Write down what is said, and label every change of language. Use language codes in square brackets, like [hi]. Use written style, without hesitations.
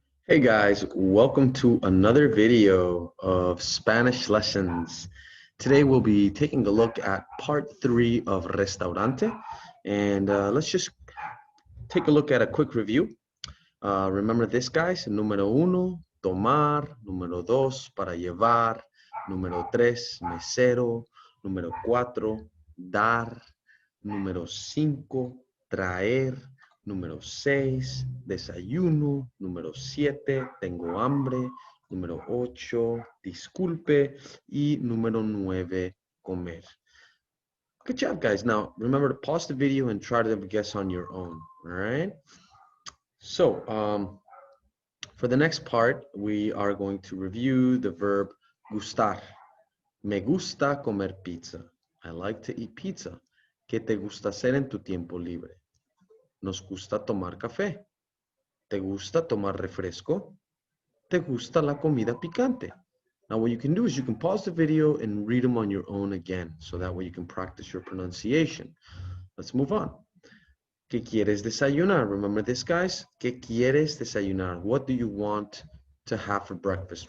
[en] Hey guys, welcome to another video of Spanish lessons. Today we'll be taking a look at part 3 of Restaurante, and let's just take a look at a quick review. Remember this, guys: [es] número uno, tomar; número dos, para llevar; número tres, mesero; número cuatro, dar; número cinco, traer; número seis, desayuno; número siete, tengo hambre; número ocho, disculpe; y número nueve, comer. [en] Good job, guys. Now, remember to pause the video and try to guess on your own, all right? So, for the next part, we are going to review the verb gustar. [es] Me gusta comer pizza. [en] I like to eat pizza. [es] ¿Qué te gusta hacer en tu tiempo libre? Nos gusta tomar café. ¿Te gusta tomar refresco? ¿Te gusta la comida picante? [en] Now what you can do is you can pause the video and read them on your own again, so that way you can practice your pronunciation. Let's move on. [es] ¿Qué quieres desayunar? [en] Remember this, guys? [es] ¿Qué quieres desayunar? [en] What do you want to have for breakfast?